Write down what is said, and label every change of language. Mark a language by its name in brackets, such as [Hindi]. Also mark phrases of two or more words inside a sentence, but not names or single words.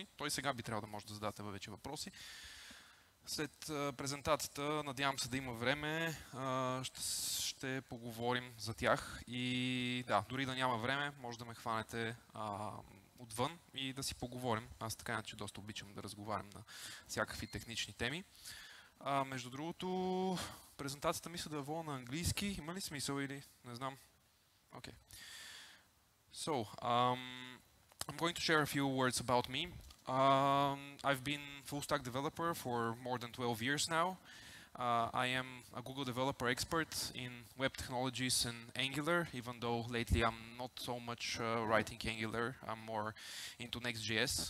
[Bulgarian] Той сега би трябвало да може да задавате вече въпроси. След презентацията, надявам се да има време, ще поговорим за тях и да, дори да няма време, може да ме хванете отвън и да си поговорим. Аз така иначе доста обичам да разговарям на всякакви технични теми. Между другото, презентацията мисля да е вола на английски. Има ли смисъл или не знам? [English] Okay. So, I'm going to share a few words about me. I've been full stack developer for more than 12 years now. I am a Google developer expert in web technologies and Angular, even though lately I'm not so much writing Angular, I'm more into Next.js.